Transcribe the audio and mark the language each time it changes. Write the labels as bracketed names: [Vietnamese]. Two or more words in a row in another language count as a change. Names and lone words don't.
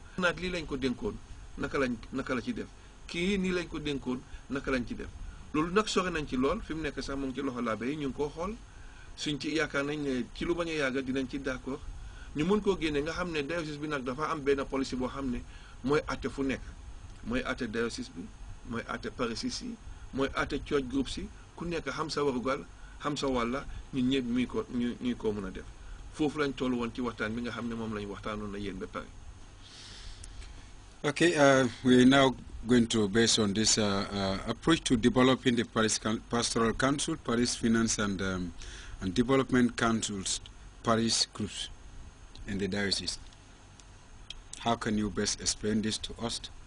[Wolof] naat lii lañ ko dénkoon naka la ci def kii nii lañ ko dénkoon naka lañ ci def loolu nag sore nañ ci lool fi mu nekk sax mu ngi ci loxo laabe yi ñu ngi koo xool suñ ci yaakaar nañ ne ci lu bañ a yàgga dinañ ci d'accord ñu mën koo génne nga xam ne diocèse bi nag dafa am benn policy boo xam ne mooy àtte fu nekk mooy àtte diocèse bi mooy àtte parishes yi mooy àtte [English] church groups [Wolof] yi ku nekk xam sa warugal xam sa wàlla ñun ñëpp ñuy ko mën a def foofu lañ toll woon ci waxtaan bi nga xam ne moom lañ waxtaanoon na yéen ba pare. [English] Okay, we're now going to, based on this approach to developing the Parish Pastoral Council, Parish Finance and Development Councils, Parish groups in the diocese. How can you best explain this to us?